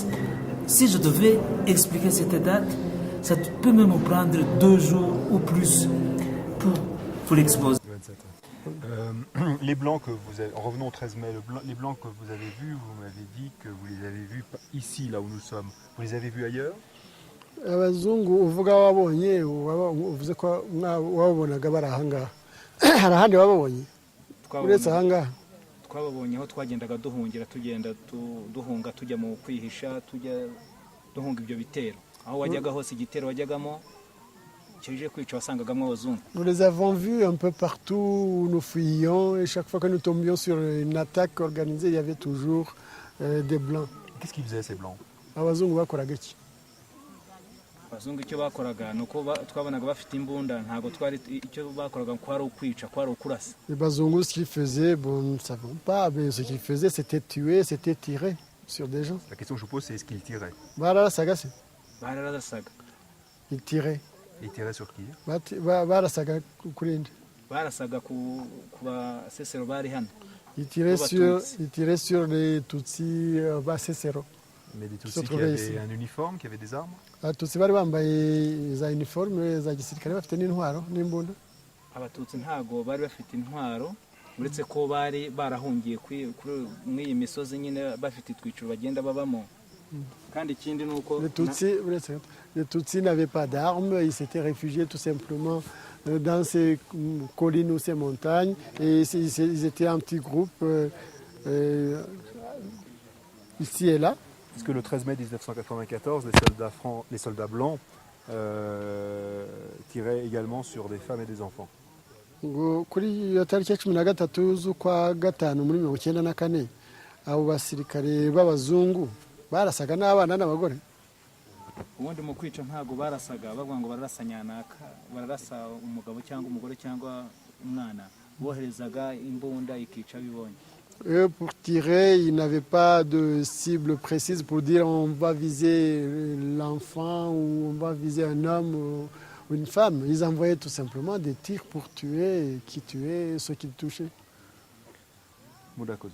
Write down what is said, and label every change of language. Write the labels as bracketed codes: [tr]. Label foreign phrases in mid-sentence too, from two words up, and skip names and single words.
[fr] Si je devais expliquer cette date, ça peut même me prendre 2 jours ou plus pour l'exposer. Les blancs que vous avez, revenons au 13 mai, les blancs que vous avez vus, vous m'avez dit que vous les avez vus ici, là où nous sommes. Vous les avez vus ailleurs? [rw] abazungu uvuga wabonye uvuze ko wabonaga bari ahangaha hari ahandi wababonye uretse ahangaha? twababonye aho twagendaga duhungira tugenda duhunga tujya mu kwihisha tujya duhunga ibyo bitero aho wajyaga hose igitero wajyagamo kije kwica wasangagamo abazungu. [fr] Nous les avons vus un peu partout où nous fuyions et chaque fois que nous tombions sur une attaque organisée il y avait toujours des blancs. Qu'est-ce qu'ils faisaient ces blancs? [rw] Abazungu bakoraga iki? abazungu icyo bakoraga nuko twabonaga bafite imbunda ntago twari icyo bakoraga ko ari ukwica ko ari ukurasa. [fr] Les bazungu ce qu'ils faisaient, bon nous ne savons pas, mais ce qu'ils faisaient c'était tuer, c'était tirer sur des gens. La question que je vous pose c'est est-ce qu'ils tiraient? [rw] Bararasaga se? Bararasaga. [fr] Ils tiraient. Ils tiraient sur qui? [rw] Barasaga kuri nde? Barasaga ku basesero bari hano. [fr] Ils tiraient sur les Tutsi basesero. Mais des Tutsis qui avaient un uniforme, qui avaient des armes? [rw] Abatutsi bari bambaye za uniforme za gisirikare bafite n'intwaro n'imbunda. Abatutsi ntago bari bafite intwaro uretse ko bari barahungiye kuri iyi misozi nyine bafite itwiciro bagenda babamo. Kandi ikindi nuko [fr] les Tutsis n'avaient pas d'armes, ils s'étaient réfugiés tout simplement dans ces collines ou ces montagnes et ils étaient un petit groupe ici et là. Est-ce que le 13 mai 1994, les soldats blancs tiraient également sur des femmes et des enfants? [rw] Kuri iyo tariki ya 13 z'ukwa gatanu muri 1994 abo basirikare b'abazungu barasaga n'abana n'abagore. Ubundi mu kwica ntago barasaga bavuga ngo bararasa nyanaka bararasa umugabo cyangwa umugore cyangwa umwana boherezaga imbunda ikica bibonye. [fr] Pour tirer, ils n'avaient pas de cible précise pour dire on va viser l'enfant ou on va viser un homme ou une femme. Ils envoyaient tout simplement des tirs pour tuer qui tuaient ceux qu'ils touchaient. [rw] Murakoze.